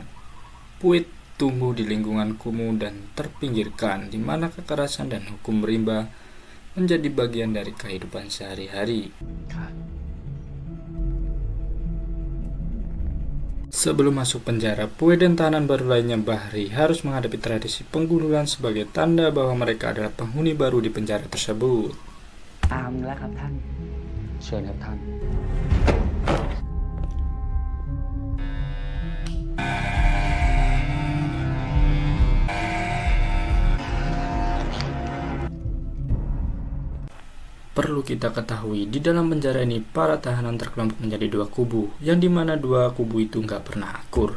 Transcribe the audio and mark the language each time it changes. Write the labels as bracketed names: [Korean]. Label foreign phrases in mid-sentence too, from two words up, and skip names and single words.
[Indonesian] Poe tumbuh di lingkungan kumuh dan terpinggirkan, di mana kekerasan dan hukum rimba menjadi bagian dari kehidupan sehari-hari. Sebelum masuk penjara, Poe dan tahanan baru lainnya Bahri harus menghadapi tradisi penggululan sebagai tanda bahwa mereka adalah penghuni baru di penjara tersebut. [Thai] ตามแล้วครับท่านเชิญครับท่าน [Indonesian] Perlu kita ketahui, di dalam penjara ini para tahanan terkelompok menjadi dua kubu, yang dimana dua kubu itu nggak pernah akur.